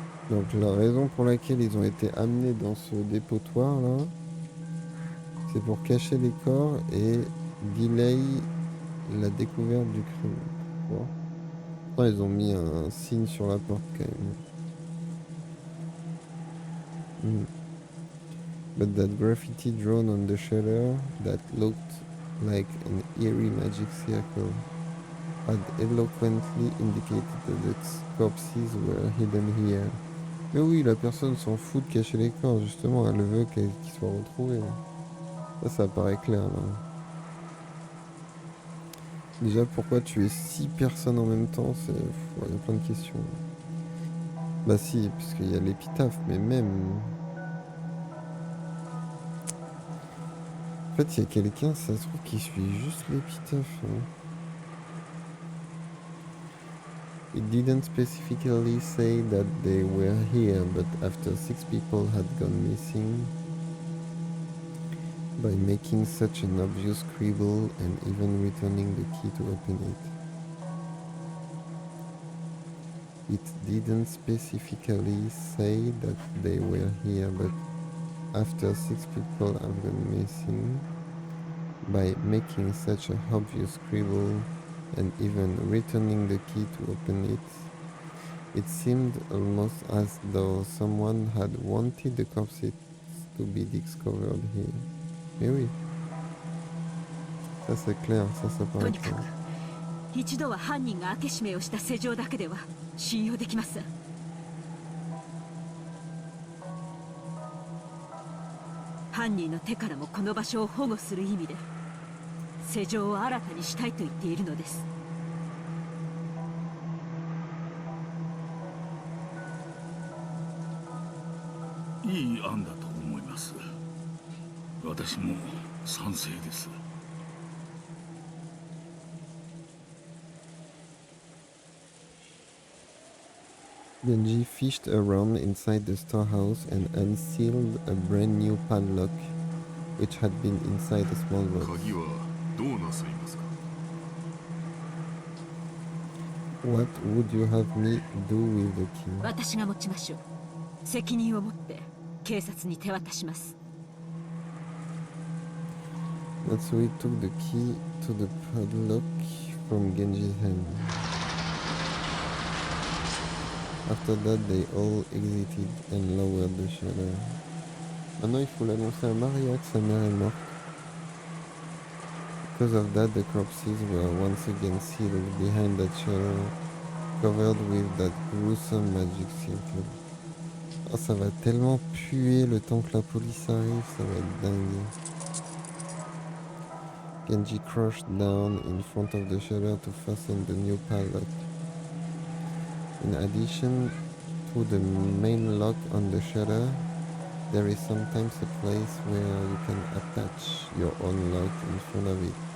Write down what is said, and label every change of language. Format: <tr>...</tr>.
<fr>Donc la raison pour laquelle ils ont été amenés dans ce dépotoir là, c'est pour cacher les corps et</fr> <en>delay</en> <fr>la découverte du crime. Pourquoi? Pourtant, ils ont mis un signe sur la porte quand même.</fr> <en>But that graffiti drawn on the shutter that looked like an eerie magic circle had eloquently indicated that the corpses were hidden here.</en> <fr>Mais oui, la personne s'en fout de cacher les corps, justement, elle veut qu'ils soient retrouvés. Ça paraît clair, là. Déjà, pourquoi tuer 6 personnes en même temps? Il y a plein de questions. Bah si, parce qu'il y a l'épitaphe, mais même... En fait, il y a quelqu'un, ça se trouve, qui suit juste l'épitaphe. Hein.</fr> <en>It didn't specifically say that they were here, but after 6 people had gone missing, by making such an obvious scribble and even returning the key to open it. It didn't specifically say that they were here, but after 6 people have gone missing, by making such a obvious scribble and even returning the key to open it, it seemed almost as though someone had wanted the corpses to be discovered here.</en> <fr>Mais oui, ça c'est clair, ça paraît</fr> <ja>とにか</ja> <fr>clair.</fr> <ja>く一度は犯人が開け閉めをした施錠だけでは信用できません。犯人の手からもこの場所を保護する意味で施錠を新たにしたいと言っているのです。いい案だと思います。私も賛成です。</ja> <en>Genji fished around inside the storehouse and unsealed a brand new padlock, which had been inside a small box.</en> <ja>鍵はどうなさいますか？</ja> <en>What would you have me do with the key?</en> <ja>私が持ちましょう。責任を持って警察に手渡します。</ja> <en>Natsui took the key to the padlock from Genji's hand. After that, they all exited and lowered the shutter.</en> <fr>Maintenant, il faut l'annoncer à Maria que sa mère est morte.</fr> <en>Because of that, the corpses were once again sealed behind that shutter, covered with that gruesome magic circle.</en> <fr>Oh, ça va tellement puer le temps que la police arrive, ça va être dingue.</fr> <en>Genji crouched down in front of the shutter to fasten the new padlock. In addition to the main lock on the shutter, there is sometimes a place where you can attach your own lock in front of it.</en>